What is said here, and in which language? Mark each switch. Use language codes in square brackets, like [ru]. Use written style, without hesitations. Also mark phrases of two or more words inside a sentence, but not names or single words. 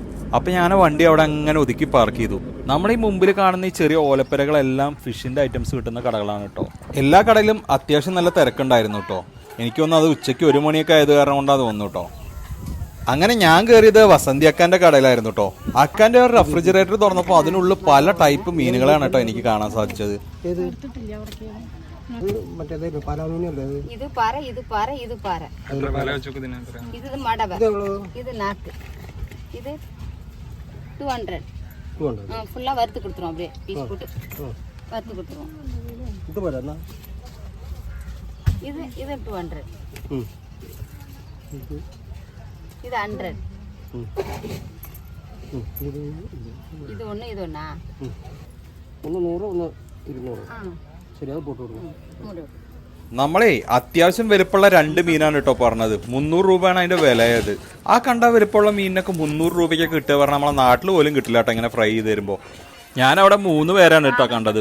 [ml] അപ്പോൾ ഞാൻ വണ്ടി അവിടെ അങ്ങനെ ഒതുക്കി പാർക്ക് ചെയ്തു. നമ്മുടെ ഈ മുമ്പിൽ കാണുന്ന ഈ ചെറിയ ഓലപ്പരകളെല്ലാം [en] fish items [ml] കിട്ടുന്ന കടകളാണ് കേട്ടോ. എല്ലാ കടയിലും അത്യാവശ്യം നല്ല തിരക്കുണ്ടായിരുന്നു കേട്ടോ. എനിക്ക് തോന്നുന്നു അത് ഉച്ചയ്ക്ക് 1 മണിയൊക്കെ ആയത് കാരണം കൊണ്ടാണ് തോന്നുന്നു കേട്ടോ. അങ്ങനെ ഞാൻ കയറിയത് വസന്തി അക്കാൻ്റെ കടയിലായിരുന്നു കേട്ടോ. അക്കാൻ്റെ ഒരു റെഫ്രിജറേറ്റർ തുറന്നപ്പോൾ അതിനുള്ളിൽ പല ടൈപ്പ് മീനുകളാണ് കേട്ടോ എനിക്ക് കാണാൻ സാധിച്ചത്. [ta] இது பாறை, இது பாறை, இது பாறை. இது மடவை, இது நாக்கு, இது 200. ஃபுல்லா வறுத்து கொடுத்துருவோம், அப்படியே பீஸ் போட்டு வறுத்து கொடுத்துருவோம். இது இது 200. இது 100. இது ஒன்று, இது ஒன்றா? [ml] ഒന്ന് 100, ഒന്ന് 200. ശരി, അത് പോട്ട് കൊടുക്കും. നമ്മളെ അത്യാവശ്യം വലുപ്പമുള്ള 2 മീനാണ് കേട്ടോ പറഞ്ഞത്. 300 രൂപയാണ് അതിന്റെ വിലയത്. ആ കണ്ട വലുപ്പമുള്ള മീനിനൊക്കെ 300 രൂപയ്ക്ക് കിട്ടുക പറഞ്ഞാൽ നമ്മളെ നാട്ടിൽ പോലും കിട്ടില്ല കേട്ടോ ഇങ്ങനെ ഫ്രൈ ചെയ്ത് തരുമ്പോൾ. ഞാനവിടെ 3 പേരാണ് കേട്ടോ കണ്ടത്.